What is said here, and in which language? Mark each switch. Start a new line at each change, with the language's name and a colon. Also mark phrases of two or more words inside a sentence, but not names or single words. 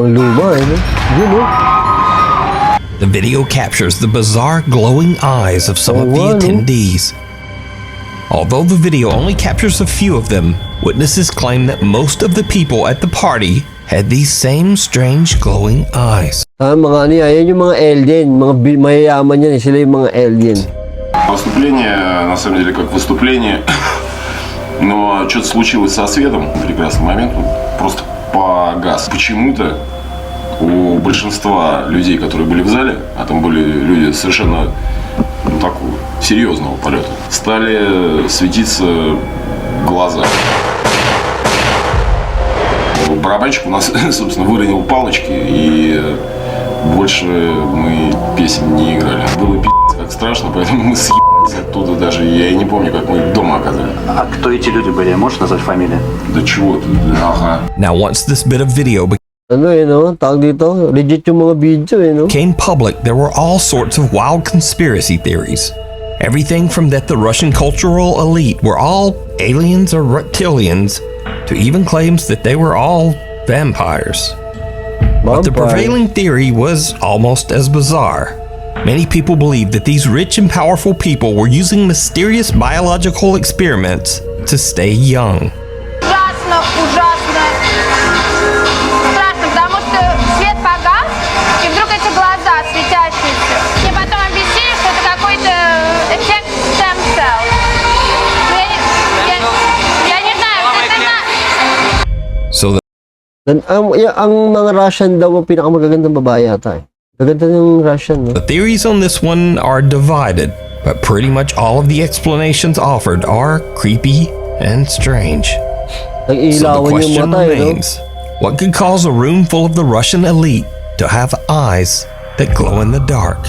English: The video captures the bizarre glowing eyes of some of the attendees. Although the video only captures a few of them, witnesses claim that most of the people at the party had these same strange glowing eyes.
Filipino: Mga ano yan yung mga alien, mga mayayaman yan, sila yung mga alien.
Russian: Выступление, на самом деле, как выступление, но что-то случилось со светом в прекрасный момент, он просто погас. Почему-то у большинства людей, которые были в зале, а там были люди совершенно такого серьезного полета, стали светиться глаза. Барабанщик у нас, собственно, выронил палочки, и больше мы песен не играли. Было пи***ц как страшно, поэтому мы съебались оттуда даже. Я и не помню, как мы дома оказались. А кто эти люди были? Можешь назвать фамилии? Да чего ты? Ага.
English: Now, once this bit of video became public, there were all sorts of wild conspiracy theories. Everything from that the Russian cultural elite were all aliens or reptilians, to even claims that they were all vampires. But the prevailing theory was almost as bizarre. Many people believe that these rich and powerful people were using mysterious biological experiments to stay young.
Russian: Ужасно, ужасно. Страшно, потому что свет погас, и вдруг эти глаза светящиеся. И потом объяснили, что это какой-то эффект
English: stem cell.
Russian: Я не знаю, это
Filipino: So ang mga Russian daw ang pinakamagagandang babae yata eh. Gaganda ng Russian, no?
English: The theories on this one are divided, but pretty much all of the explanations offered are creepy and strange. So the question remains, what could cause a room full of the Russian elite to have eyes that glow in the dark?